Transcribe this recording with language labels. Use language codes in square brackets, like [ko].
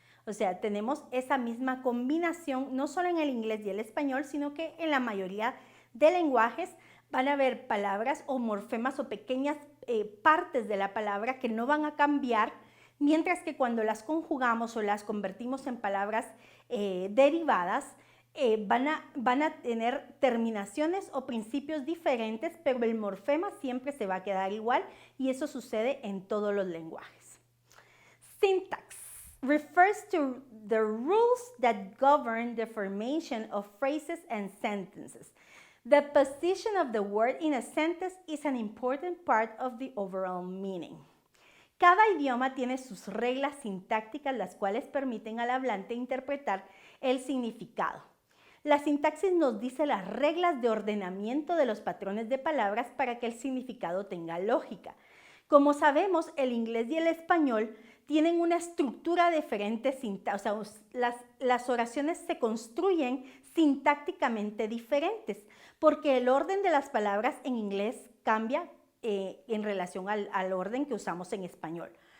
[es] O sea, tenemos esa misma combinación no solo en el inglés y el español, sino que en la mayoría de lenguajes van a haber palabras o morfemas o pequeñas partes de la palabra que no van a cambiar, mientras que cuando las conjugamos o las convertimos en palabras derivadas, van a tener terminaciones o principios diferentes, pero el morfema siempre se va a quedar igual y eso sucede en todos los lenguajes. [en] Syntax refers to the rules that govern the formation of phrases and sentences. The position of the word in a sentence is an important part of the overall meaning. [es] Cada idioma tiene sus reglas sintácticas, las cuales permiten al hablante interpretar el significado. La sintaxis nos dice las reglas de ordenamiento de los patrones de palabras para que el significado tenga lógica. Como sabemos, el inglés y el español tienen una estructura diferente, o sea, las oraciones se construyen sintácticamente diferentes, porque el orden de las palabras en inglés cambia en relación al orden que usamos en español.